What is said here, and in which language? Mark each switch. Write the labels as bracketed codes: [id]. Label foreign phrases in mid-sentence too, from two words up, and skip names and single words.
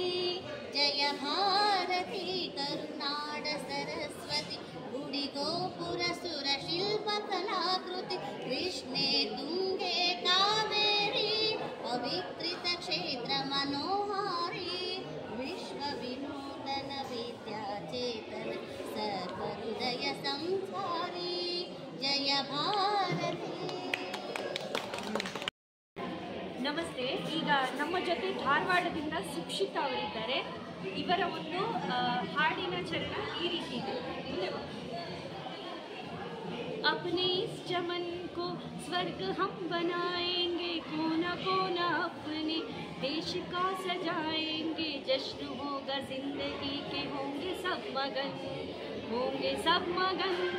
[kn] ಜಯ ಭಾರತಿ ಕರುನಾಡ ಸರಸ್ವತಿ, ಗುಡಿಗೋಪುರ ಸುರ ಶಿಲ್ಪ ಕಲಾಕೃತಿ, ಕೃಷ್ಣೇ ತುಂಗೆ ಕಾವೇರಿ, ಪವಿತ್ರ ಕ್ಷೇತ್ರ ಮನೋಹಾರಿ, ವಿಶ್ವ ವಿನೂತನ ವಿದ್ಯಾ ಚೇತನ ಸರ್ವ ಹೃದಯ ಸಂಸ್ಕಾರಿ, ಜಯ ಭಾರತಿ. ನಮಸ್ತೆ. ಈಗ ನಮ್ಮ ಜೊತೆ ಧಾರವಾಡದಿಂದ ಸುಕ್ಷಿತಾ ಅವರಿದ್ದಾರೆ. ಇವರ ಒಂದು ಹಾಡಿನ ಚರಣ ಈ ರೀತಿ ಇದೆ. ಮುಂದೆ ಬಾ. [hi] अपने इस चमन को स्वर्ग हम बनाएंगे, कोना कोना अपने देश का सजाएंगे, जश्न होगा जिंदगी के, होंगे सब मगन, होंगे सब मगन.